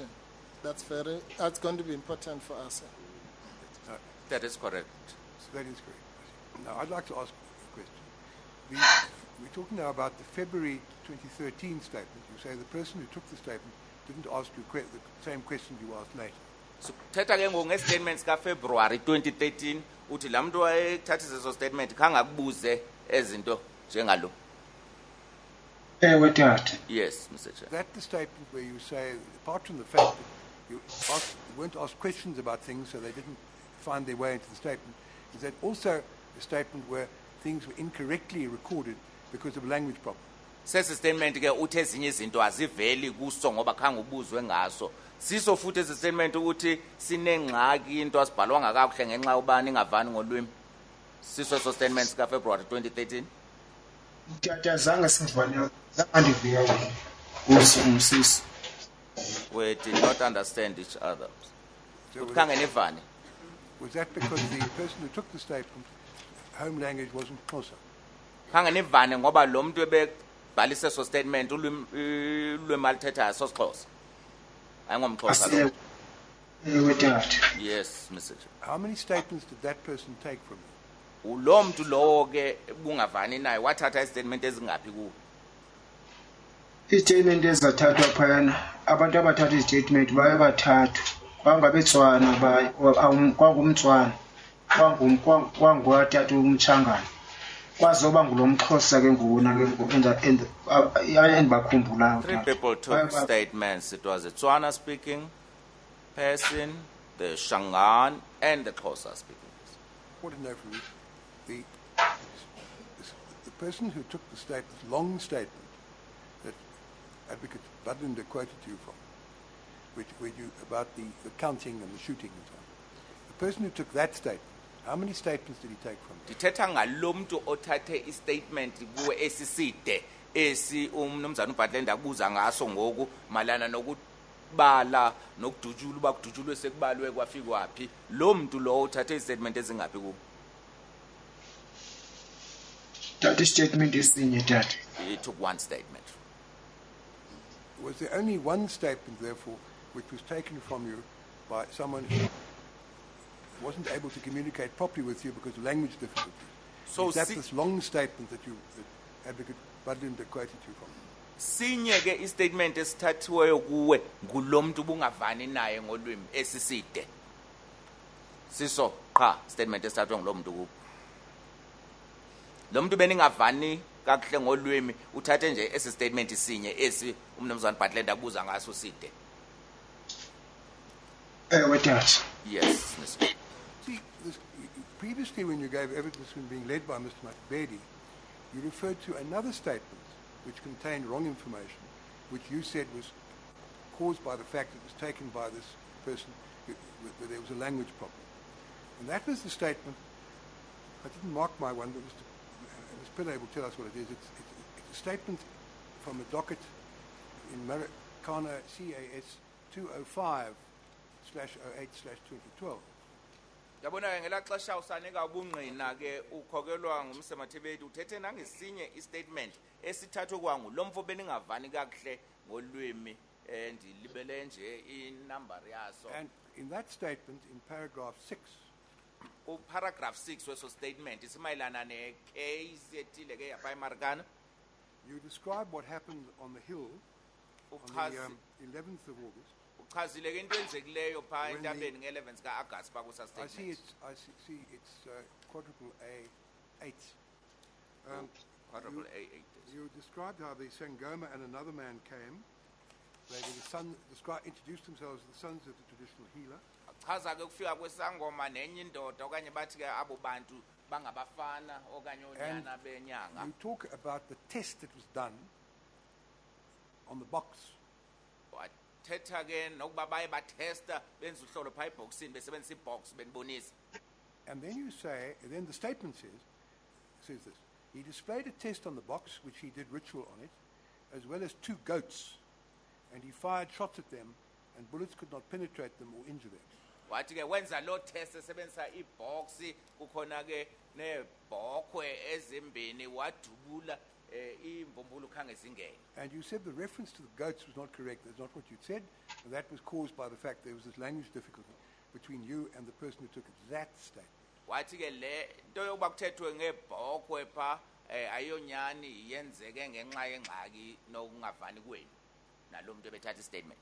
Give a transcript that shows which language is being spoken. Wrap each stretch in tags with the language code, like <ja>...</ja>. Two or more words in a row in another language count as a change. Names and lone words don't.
<en>That's going to be important for us. That is correct. That is correct. Now, I'd like to ask a question. We're talking now about the February 2013 statement. You say the person who took the statement didn't ask you the same question you asked later. So,</en> <xh>thetha ke ngestatements ka February 2013 uthi la muntu wayethathisa eso statement khanga kubuze ezinto njengalo.</xh> <en>Yes, Mr. Chair. That's the statement where you say, apart from the fact that you weren't asked questions about things, so they didn't find their way into the statement, is that also a statement where things were incorrectly recorded because of language problem?</en> <xh>Sesi statement ke uthi ezinye izinto aziveli kuso ngoba khanga ubuzwe ngaso. Siso futhi esi statement ukuthi sinengxaki into asibhalwanga kakuhle ngenxa ubani ingavani ngolwimi. Siso so statements ka February 2013. Tata zange sivane zandiviya umsisi.</xh> <en>We did not understand each other. So</en> <xh>Utkangenivani.</xh> <en>was that because the person who took the statement, home language wasn't Xhosa?</en> <xh>Kangenivani ngoba lo muntu ebebhalise so statement ulwimi alithethayo sosixhosa. Ayingomxhosa lo. Ewe tata.</xh> <en>Yes, Mr. Chair. How many statements did that person take from you?</en> <xh>Ulo muntu lowo ke bungavani naye wathatha istatement ezingaphi kuwo. Istatement ezathathwa phayana abantu abathatha istatement baye bathathu bangabetswana baye kwangumtswana kwangwathatha umchangana kwazoba ngulomxhosa ke nguna ke endibakhumbulayo.</xh> <en>3 people took statements. It was a Tswana speaking person, the Shangaan, and the Xhosa speaking person. I want to know from you, the person who took the statement, long statement, that Advocate Budlinder quoted you from, where you about the counting and the shooting and so on. The person who took that statement, how many statements did he take from you?</en> <xh>Dithetha ngalo muntu othathe istatement kuwe esiside esi umnumzana uBudlinder abuza ngaso ngoku malana nokubala nokudujula uba kudujulwe sekubalwe kwafika waphi lo muntu lo uthathe istatement ezingaphi kuwe.</xh> <en>That statement</en> <xh>esinye tata.</xh> <en>He took one statement. Was there only one statement, therefore, which was taken from you by someone who wasn't able to communicate properly with you because of language difficulties? So is that this long statement that Advocate Budlinder quoted you from?</en> <xh>Sinye ke istatement esithathiweyo kuwe ngulomuntu bungavani naye ngolwimi esiside. Siso qha statement esithathwe ngulomuntu kuwe. Lo muntu beningavani kakuhle ngolwimi uthathe nje esi statement isinye esi umnumzana Budlinder abuza ngaso side. Ewe tata.</xh> <en>Yes, Mr. See, previously when you gave evidence when being led by Mr. Makbedi, you referred to another statement which contained wrong information, which you said was caused by the fact it was taken by this person where there was a language problem. And that was the statement. I didn't mark my one, but Ms. Pillay will tell us what it is. It's a statement from a docket in Marikana CAS 205/08/2012.</en> <xh>Yabona ke ngelaxesha usanika ubungqina ke ukhokelwa ngumsemathebedi uthethe nangesinye istatement esithathwe kwangu lo mfo beningavani kakuhle ngolwimi ndilibele nje inumber yaso.</xh> <en>And in that statement, in paragraph 6,</en> <xh>paragraph 6 weso statement isimayilana necase ethile ke yapha eMarikana.</xh> <en>you describe what happened on the hill on the 11th of August.</en> <xh>Uchazile ke into enzekileyo pha entabeni nge11 kaAugust pha kusa statement.</xh> <en>I see it's quadruple A8. Quadruple A8. You described how the Sangoma and another man came. They were the son, introduced themselves as the sons of the traditional healer.</en> <xh>Chaza ke kufika kwesangoma nenye indoda okanye bathi ke abo bantu bangabafana okanye onyana benyanga.</xh> <en>You talk about the test that was done on the box.</en> <xh>Wathetha ke nokuba baye batesta benza uhlolo pha eboxini besebenzisa ibox benibonisa.</xh> <en>And then you say, and then the statement says this. He displayed a test on the box, which he did ritual on it, as well as 2 goats, and he fired shots at them, and bullets could not penetrate them or injure them.</en> <xh>Wathi ke wenza lo test esebenzisa ibox kukhona ke nebhokhwe ezimbini wadubula imbumbulu khange zingene.</xh> <en>And you said the reference to the goats was not correct. That's not what you said. And that was caused by the fact there was this language difficulty between you and the person who took that statement.</en> <xh>Wathi ke le nto yokuba kuthethwe ngebhokhwe pha ayonyani yenzeke ngenxa yengxaki nokungavani kwenu nalo muntu ebethatha istatement.</xh>